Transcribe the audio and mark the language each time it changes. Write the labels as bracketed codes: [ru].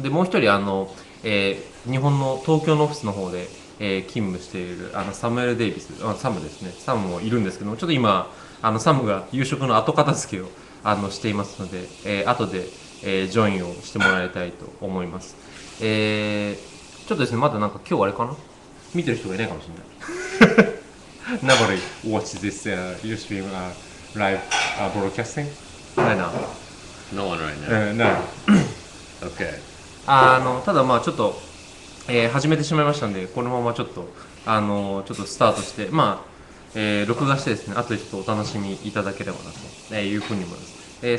[ja] でもう一人日本の東京のオフィスの方で、勤務しているサムエル・デイビス、サムですね、サムもいるんですけども、ちょっと今サムが夕食の後片付けをしていますので、後で、ジョインをしてもらいたいと思います。ちょっとですね、まだなんか今日あれかな、見てる人がいないかもしれない。 [en] Nobody watch this Ustream live broadcasting? [ja] ないな。 [en] No one right now. [ja] ない。 [en] Okay. [ja] ただまあちょっと、始めてしまいましたんで、このままちょっとちょっとスタートして、録画してですね、後でちょっとお楽しみいただければなというふうに思います。